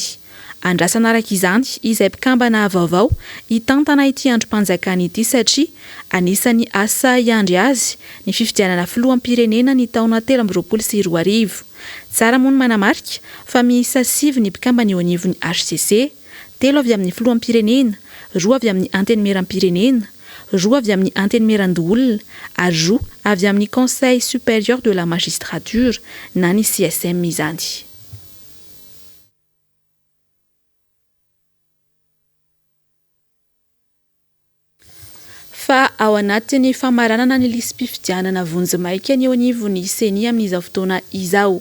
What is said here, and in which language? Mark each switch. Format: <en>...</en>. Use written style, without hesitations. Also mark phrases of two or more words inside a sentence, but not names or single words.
<mg>Andrasana araka izany izay mpikambana vaovao hitantana ity androm-panjakana ity satria anisany asa iandry azy ny fifidianana filoham-pirenena ny taona 2024. Tsara moa ny manamarika fa miisa 7 ny mpikambana eo anivon'ny HCC, 3 avy amin'ny filoham-pirenena, 2 avy amin'ny antenimiram-pirenena, 2 avy amin'ny antenimiran-doolona ary 2 avy amin'ny Conseil supérieur de la magistrature na ny CSM izany. Fa ao anatin'ny famaranana ny lisam-pifidianana vonjimaika ny eo anivon'ny SENA amin'izao fotoana izao.</mg>